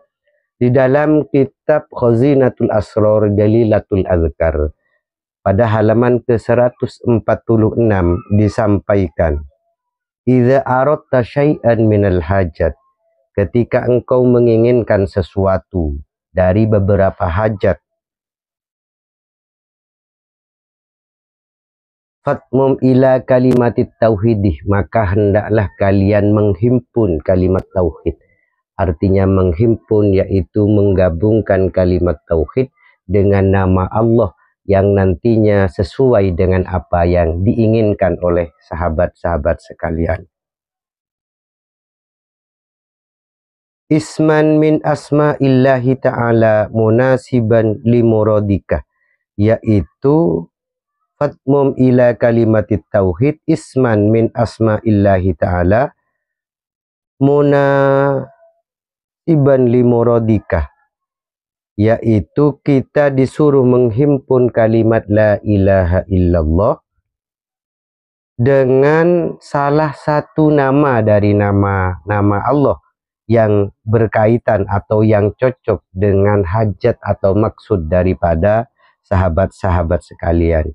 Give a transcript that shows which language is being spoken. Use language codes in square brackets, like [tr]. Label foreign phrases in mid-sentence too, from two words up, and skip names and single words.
[id] Di dalam kitab Khazinatul Asrar Jalilatul Azkar pada halaman ke-146 disampaikan, [ar] إذا أردت شيئا من الحاجات, [id] ketika engkau menginginkan sesuatu dari beberapa hajat, [ar] فضمّ إلى كلمة التوحيد, [id] maka hendaklah kalian menghimpun kalimat tauhid. Artinya menghimpun yaitu menggabungkan kalimat tauhid dengan nama Allah yang nantinya sesuai dengan apa yang diinginkan oleh sahabat-sahabat sekalian. [ar] اسمًا من أسماء الله تعالى مناسبًا لمرادك، yaitu فضمّ إلى كلمة التوحيد اسمًا من أسماء الله تعالى مناسبًا لمرادك, [id] yaitu kita disuruh menghimpun kalimat [ar] لا إله إلا الله [id] dengan salah satu nama dari nama-nama Allah yang berkaitan atau yang cocok dengan hajat atau maksud daripada sahabat-sahabat sekalian.